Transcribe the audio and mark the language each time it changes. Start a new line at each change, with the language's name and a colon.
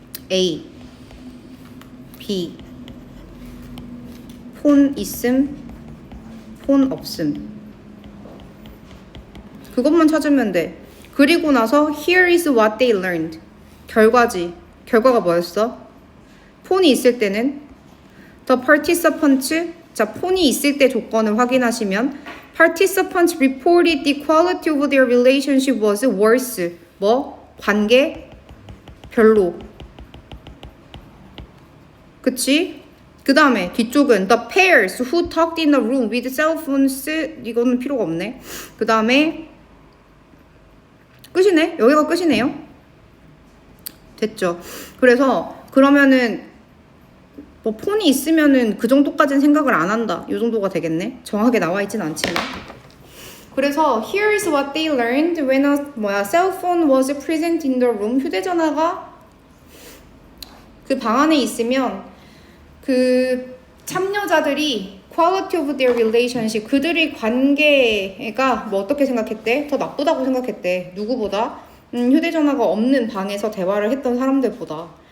Korean: A, B. 폰 있음, 폰 없음. 그것만 찾으면 돼. 그리고 나서
English: here is what they learned.
Korean: 결과지. 결과가 뭐였어? 폰이 있을 때는
English: the participants.
Korean: 자, 폰이 있을 때 조건을 확인하시면
English: participants reported the quality of their relationship was worse.
Korean: 뭐? 관계? 별로. 그치? 그 다음에 뒤쪽은
English: the pairs who talked in the room with cell phones.
Korean: 이거는 필요가 없네. 그 다음에 끝이네. 여기가 끝이네요. 됐죠? 그래서 그러면은 뭐 폰이 있으면은 그 정도까지는 생각을 안 한다. 이 정도가 되겠네. 정확하게 나와 있진 않지만. 그래서
English: here is what they learned when a cell phone was present in the room.
Korean: 휴대전화가 그 방 안에 있으면 그 참여자들이
English: quality of their relationship,
Korean: 그들의 관계가 뭐 어떻게 생각했대? 더 나쁘다고 생각했대. 누구보다? 휴대전화가 없는 방에서 대화를 했던 사람들보다.